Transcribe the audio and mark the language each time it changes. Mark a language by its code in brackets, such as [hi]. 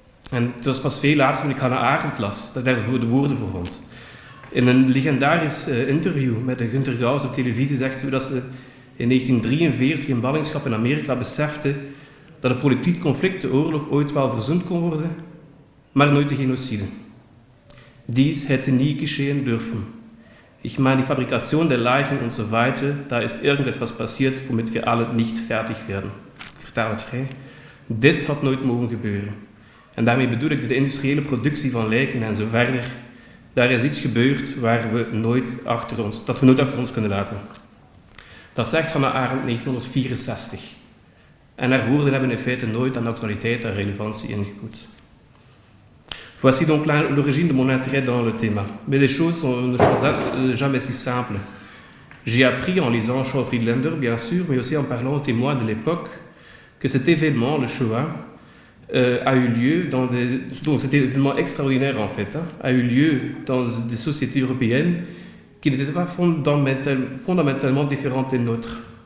[nl] En het was pas veel later toen ik Hannah Arendt las, dat ik daar de woorden voor vond. In een legendarisch interview met de Günter Gauss op televisie zegt ze dat ze in 1943 in ballingschap in Amerika besefte dat het politiek conflict, de oorlog, ooit wel verzoend kon worden, maar nooit de genocide. [de] Dies hätte nie geschehen dürfen. Ich meine, die Fabrikation der Leichen und so weiter, da ist irgendetwas passiert, womit wir alle nicht fertig werden. [nl] Ik vertaal het vrij. Dit had nooit mogen gebeuren. En daarmee bedoel ik de industriële productie van lijken en zo verder. Daar is iets gebeurd waar we nooit achter ons kunnen laten. Dat zegt Hannah Arendt 1964. En haar woorden hebben in feite nooit aan actualiteit en relevantie ingeboet. [fr] Voici donc l'origine de mon intérêt dans le thème. Mais les choses ne sont jamais si simples. J'ai appris en lisant Shaw Friedlander, bien sûr, mais aussi en parlant aux témoins de l'époque, que cet événement, le Shoah, a eu lieu donc cet événement extraordinaire en fait, a eu lieu dans des sociétés européennes qui n'étaient pas fondamentalement différentes des nôtres.